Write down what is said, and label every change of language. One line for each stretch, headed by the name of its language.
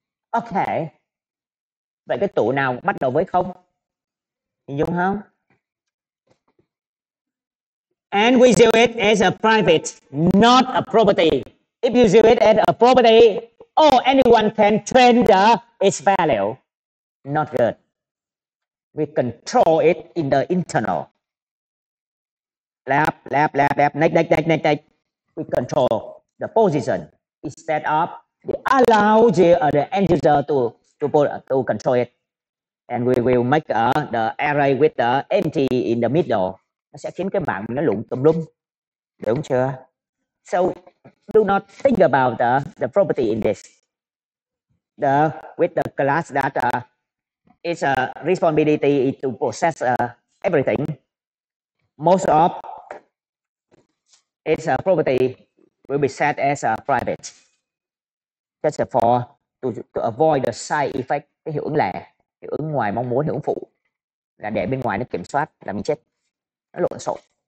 Vietnamese: Ok, vậy cái tụ nào bắt đầu với 0? Hình dung không?
English: And we use it as a private, not a property. If you use it as a property, anyone can change its value. Not good. We control it in the internal. Left, next. We control the position instead of allow the end user to control it. And we will make the array with the empty in the middle.
Vietnamese: Nó sẽ khiến cái bảng nó lụng tùm lum. Đúng chưa?
English: So do not think about the property in this. With the class that its responsibility is to process everything. Most of its property will be set as private, just for to avoid the side effect.
Vietnamese: Cái hiệu ứng lẻ, hiệu ứng ngoài mong muốn, hiệu ứng phụ là để bên ngoài nó kiểm soát là mình chết, nó lộn xộn.